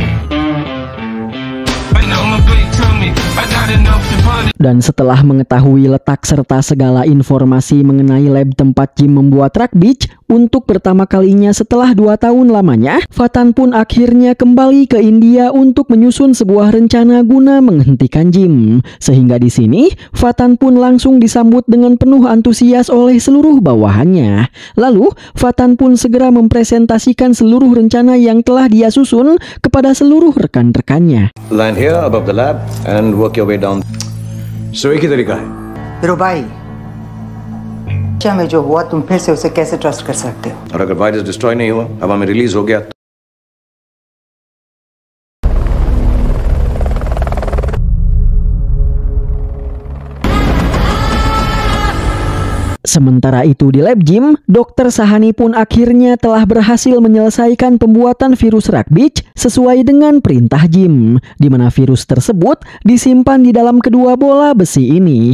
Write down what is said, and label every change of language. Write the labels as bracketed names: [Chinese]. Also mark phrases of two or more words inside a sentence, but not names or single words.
[Indonesian] Dan setelah mengetahui letak serta segala informasi mengenai lab tempat Jim membuat Rakhbich, untuk pertama kalinya setelah 2 tahun lamanya, Fatan pun akhirnya kembali ke India untuk menyusun sebuah rencana guna menghentikan Jim. Sehingga di sini, Fatan pun langsung disambut dengan penuh antusias oleh seluruh bawahannya. Lalu, Fatan pun segera mempresentasikan seluruh rencana yang telah dia susun kepada seluruh rekan-rekannya. [English] Land here above the lab and work your way down. [Hindi] So एक ही तरीका है। फिर भाई, क्या में जो हुआ तुम फिर से उसे कैसे ट्रस्ट कर सकते हो? और अगर वायरस डिस्ट्रॉय नहीं हुआ, हवा में रिलीज हो गया तो [Indonesian] Sementara itu di lab Jim, Dr. Sahani pun akhirnya telah berhasil menyelesaikan pembuatan virus Rakhbich sesuai dengan perintah Jim, di mana virus tersebut disimpan di dalam kedua bola besi ini.